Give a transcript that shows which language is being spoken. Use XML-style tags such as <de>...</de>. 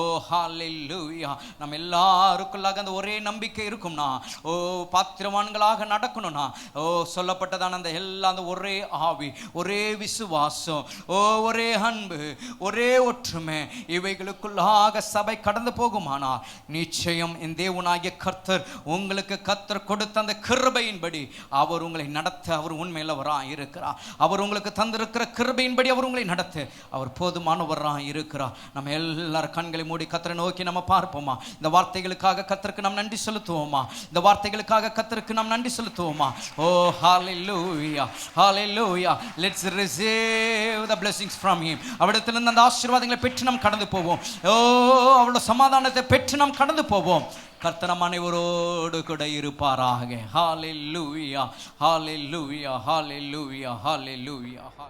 <ta>ஹல்லேலூயா. நம்ம எல்லாருக்குள்ளாக அந்த ஒரே நம்பிக்கை இருக்கும்னா, பாத்திரவான்களாக நடக்கணும்னா, சொல்லப்பட்டதான அந்த எல்லாம் அந்த ஒரே ஆவி, ஒரே விசுவாசம், ஒரே அன்பு, ஒரே ஒற்றுமை, இவைகளுக்குள்ளாக சபை கடந்து போகுமானால் நிச்சயம் என் தேவனாகிய கர்த்தர் உங்களுக்கு கர்த்தர் கொடுத்த அந்த கிருபையின்படி அவர் உங்களை நடத்த அவர் உண்மையிலவராக இருக்கிறார். அவர் உங்களுக்கு தந்திருக்கிற கிருபையின்படி அவர் உங்களை நடத்த அவர் போதுமானவராக இருக்கிறார். நம்ம எல்லாரும் கண்களை மூடி கர்த்தரை நோக்கி நம்ம பார்ப்போமா? இந்த வார்த்தைகளுக்காக கர்த்தருக்கு நாம் நன்றி செலுத்துவோமா? இந்த வார்த்தைகளுக்காக கர்த்தருக்கு நாம் நன்றி செலுத்துவோமா? ஹல்லேலூயா, ஹல்லேலூயா.</ta> <en>Let's receive the blessings from him.</en> <ta>அவரிடத்திலிருந்து அந்த ஆசீர்வாதங்களை பெற்று நாம் கடந்து போவோம். அவருடைய சமாதானத்தை பெற்று நாம் கடந்து போவோம். கர்த்தர் நம் அனைவரோடு கூட இருப்பாராக. ஹல்லேலூயா, ஹல்லேலூயா, ஹல்லேலூயா, ஹல்லேலூயா.</ta>